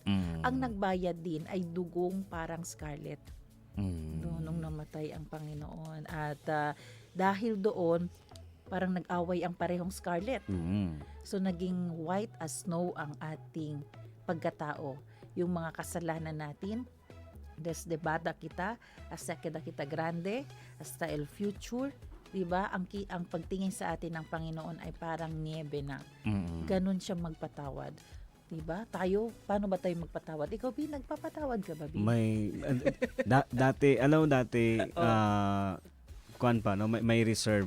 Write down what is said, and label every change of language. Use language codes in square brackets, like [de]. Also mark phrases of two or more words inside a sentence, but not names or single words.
[tl] Ang nagbayad din ay dugong parang scarlet. Nung namatay ang Panginoon at dahil doon parang nag-away ang parehong scarlet. So naging [en] white as snow [tl] ang ating pagkatao. Yung mga kasalanan natin, [es] desde [tl] bata kita, [es] hasta kita grande, hasta el future, 'di ba? [tl] Ang pagtingin sa atin ng Panginoon ay parang niebe na. Ganun siya magpatawad. 'Di ba? Tayo, paano ba tayo magpatawad? Ikaw, Bi, nagpapatawad ka ba, Bi? May dati kuan pa, no? May reserve.